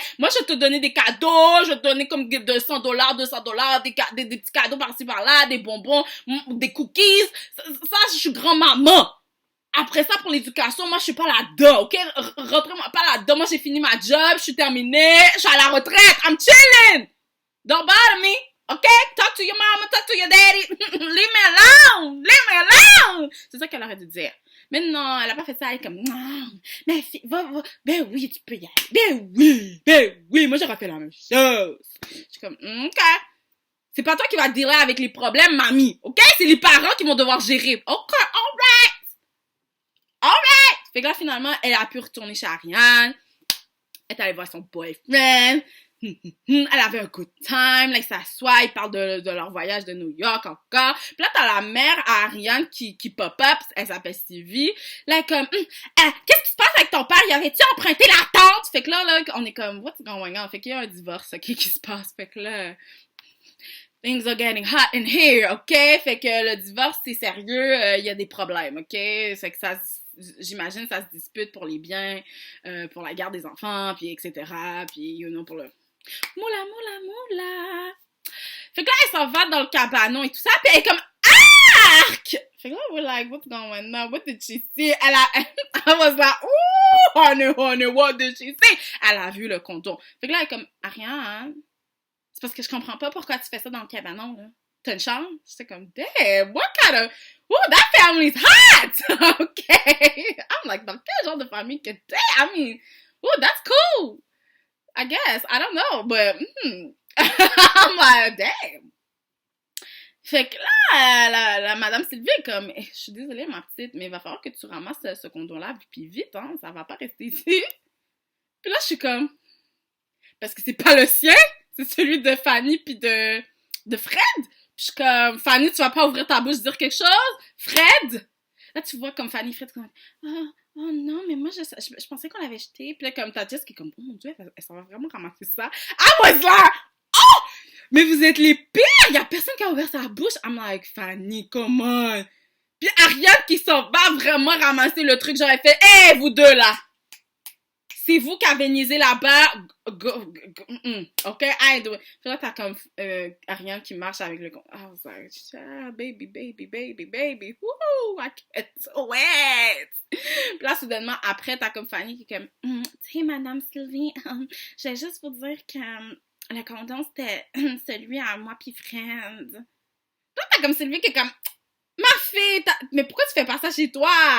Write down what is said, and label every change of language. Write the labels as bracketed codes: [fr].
[fr] Moi, je vais te donner des cadeaux, je vais te donner comme $200, des petits cadeaux par-ci par-là, des bonbons, des cookies. Ça, je suis grand-maman. Après ça, pour l'éducation, moi, je suis pas là-dedans, ok? Rentrez-moi pas là-dedans, moi, j'ai fini ma job, je suis terminée, je suis à la retraite, [en] I'm chilling! Don't bother me, ok? Talk to your mama, talk to your daddy, leave me alone! [fr] C'est ça qu'elle aurait dû dire. Mais non, elle a pas fait ça, elle est comme, non, mais va, ben oui, tu peux y aller, ben oui, moi j'aurais fait la même chose. Je suis comme, ok, c'est pas toi qui vas dealer avec les problèmes, mamie, ok, c'est les parents qui vont devoir gérer, ok, alright, fait que là, finalement, elle a pu retourner chez Ariane, elle est allée voir son boyfriend, elle avait un good time, là, ils s'assoient, ils parlent de leur voyage de New York encore. Puis là, t'as la mère à Ariane qui pop-up, elle s'appelle Sylvie. Là, comme, qu'est-ce qui se passe avec ton père? Il avait-tu emprunté la tente? Fait que là, on est comme, [en] what's going on? [fr] Fait qu'il y a un divorce, ok, qui se passe. Fait que là, [en] things are getting hot in here, ok? [fr] Fait que le divorce, c'est sérieux, il y a des problèmes, ok? Fait que ça, j'imagine, ça se dispute pour les biens, pour la garde des enfants, puis etc. Puis, [en] you know, [fr] pour le... Moula. Fait que là, elle s'en va dans le cabanon et tout ça, puis elle est comme, arc! Fait que là, [en] we're like, what's going on? What did she see? I was like, ooh, honey, what did she see? [fr] Elle a vu le condom. Fait que là, elle est comme, Ariane, c'est parce que je comprends pas pourquoi tu fais ça dans le cabanon, là. T'as une chambre? J'étais comme, [en] damn, what kind of... Ooh, that family's hot! Okay. I'm like, [fr] dans quel genre de famille que t'es? [en] I mean, ooh, that's cool. I guess. I don't know, but, I'm like, damn. [fr] Fait que là, la madame Sylvie est comme, je suis désolée, ma petite, mais il va falloir que tu ramasses ce condom-là, puis vite, hein, ça va pas rester ici. Puis là, je suis comme, parce que c'est pas le sien, c'est celui de Fanny puis de Fred. Puis je suis comme, Fanny, tu vas pas ouvrir ta bouche dire quelque chose? Fred! Là, tu vois comme Fanny, Fred, comme, oh non, mais moi, je pensais qu'on l'avait jeté. Puis là, comme ta Jess qui est comme, oh mon Dieu, elle s'en va vraiment ramasser ça. [en] I was like, oh! [fr] Mais vous êtes les pires! Il y a personne qui a ouvert sa bouche. [en] I'm like, [fr] Fanny, [en] come on! [fr] Puis Ariane qui s'en va vraiment ramasser le truc, j'aurais fait, hey, vous deux là! C'est vous qui avez niaisé là-bas. OK? [en] I do it. [fr] Puis là, t'as comme Ariane qui marche avec le... [en] I was like, baby, baby, baby, baby. Woo! I can't wait! [fr] Puis là, soudainement, après, t'as comme Fanny qui est comme, tu sais, Madame Sylvie, je vais juste vous dire que le condom, c'était celui à moi puis Fred. Là, t'as comme Sylvie qui est comme, ma fille, mais pourquoi tu fais pas ça chez toi?